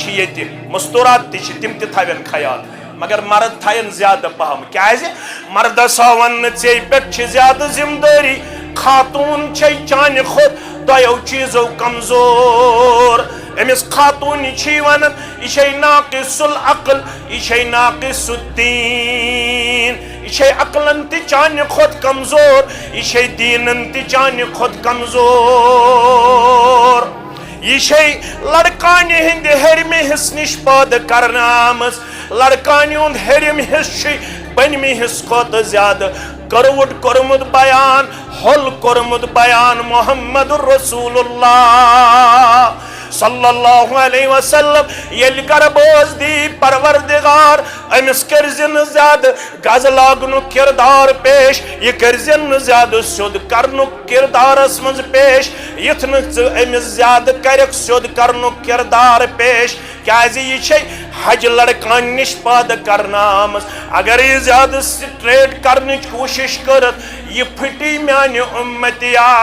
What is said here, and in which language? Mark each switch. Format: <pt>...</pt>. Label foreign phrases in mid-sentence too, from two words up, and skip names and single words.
<ks>ییٚتہِ مستوٗرات تہِ چھِ تِم تہِ تھاوَن خیال مگر مرد تھاین زیادٕ پہم کیازِ مردس آو وننہٕ ژےٚ پٮ۪ٹھ چھِ زیادٕ ذمہٕ دٲری خاتوٗن چھے چانہِ کھۄتہٕ دۄیو چیٖزو کمزور أمِس خاتوٗنہِ چھِ ونان یہِ چھے</ks> <ar>ناقص العقل</ar> <ks>یہِ چھے</ks> <ar>ناقص الدیٖن</ar> <ks>یہِ چھے عقلن تہِ چانہِ کھۄتہٕ کمزور یہِ چھے دیٖنن تہِ چانہِ کھۄتہٕ کمزور یہ چھے لڑکانہ ہند ہرمہ حص نش پٲدٕ کرنہٕ آمٕژ لڑکانہ ہند ہرم حص چھُ بٔنمہِ حص کھۄتہٕ زیادٕ کٔروُٹ کوٚرمُت بیان ہول کوٚرمُت بیان محمد رسول اللہ</ks> <ar>صلی اللہ علیہ وسلم</ar> <ks>ییٚلہِ گرٕ بوز دی پروردگار أمِس کٔرزِ نہٕ زیادٕ گز لاگنُک کردار پیش یہِ کٔرزِ نہٕ زیادٕ سیوٚد کرنُک کردارس منٛز پیش یِتھ نہٕ ژٕ أمِس زیادٕ کَرٮ۪کھ سیوٚد کرنُک کردار پیش کیازِ یہِ چھے حج لڑکان نش پٲدٕ کرنہٕ آمٕژ اگر یہِ زیادٕ سٹریٹ کرنٕچ کوٗشش کٔرِتھ یہِ پھٕٹی میانہِ اُمتیا</ks>